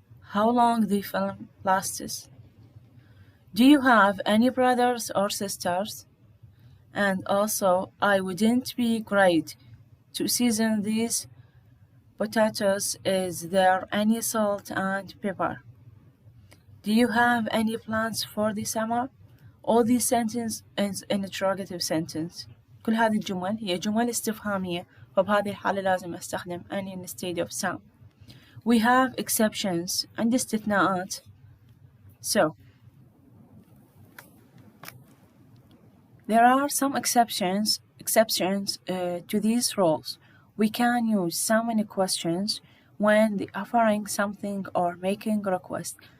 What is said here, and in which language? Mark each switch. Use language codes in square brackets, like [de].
[en] how long the film lasts, do you have any brothers or sisters, and also I wouldn't be great to season these potatoes, is there any salt and pepper, do you have any plans for the summer. All these sentences is an interrogative sentence. [ar] كل هذه الجمل هي جمل استفهامية، فبهذه الحالة لازم أستخدم [en] any instead of some. We have exceptions [ar] عندي استثناءات. [en] So there are some exceptions to these rules. We can use some in questions when the offering something or making a request.